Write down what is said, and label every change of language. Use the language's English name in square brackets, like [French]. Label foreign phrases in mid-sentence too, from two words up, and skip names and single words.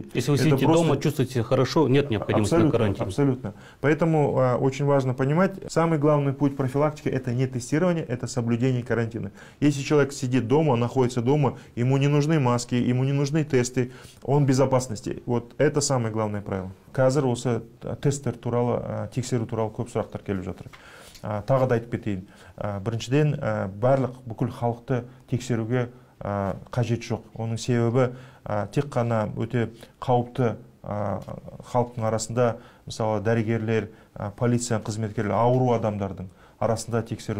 [Russian] Если вы сидите дома, чувствуете себя хорошо, нет необходимости на карантине. Абсолютно. Поэтому очень важно понимать, самый главный путь профилактики — это не тестирование, это соблюдение карантина. Если человек сидит дома, находится дома, ему не нужны маски, ему не нужны тесты, он в безопасности. Вот это самое главное правило. [Kazakh] Қазір осы тесттер туралы, тексеру туралы көп сұрақтар келіп жатыр. Тағы да айтып кетейін. Біріншіден, барлық бүкіл халықты тексеруге қажет жоқ. Оның себебі тек қана өте қауіпті халықтың арасында, мысалы дәрігерлер, полиция қызметкерлер, ауру адамдардың арасында тексеру.